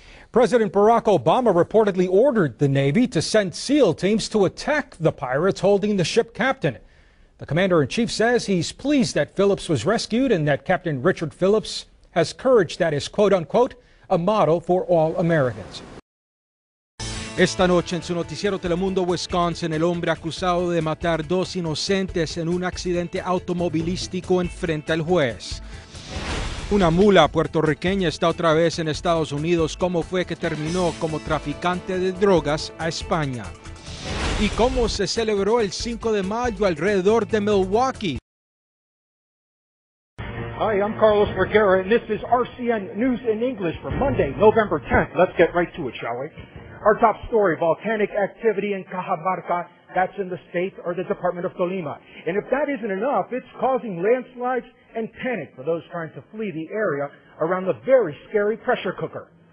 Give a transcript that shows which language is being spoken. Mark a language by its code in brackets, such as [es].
[en] President Barack Obama reportedly ordered the Navy to send SEAL teams to attack the pirates holding the ship captain. The commander-in-chief says he's pleased that Phillips was rescued and that Captain Richard Phillips has courage that is, quote-unquote, a model for all Americans. [es] Esta noche en su noticiero Telemundo Wisconsin, el hombre acusado de matar 2 inocentes en un accidente automovilístico enfrenta al juez. Una mula puertorriqueña está otra vez en Estados Unidos. ¿Cómo fue que terminó como traficante de drogas a España? ¿Y cómo se celebró el 5 de mayo alrededor de Milwaukee? [en] Hi, I'm Carlos Vergara, and this is RCN News in English for Monday, November 10th. Let's get right to it, shall we? Our top story, volcanic activity in Cajamarca, that's in the state or the Department of Tolima. And if that isn't enough, it's causing landslides and panic for those trying to flee the area around the very scary pressure cooker.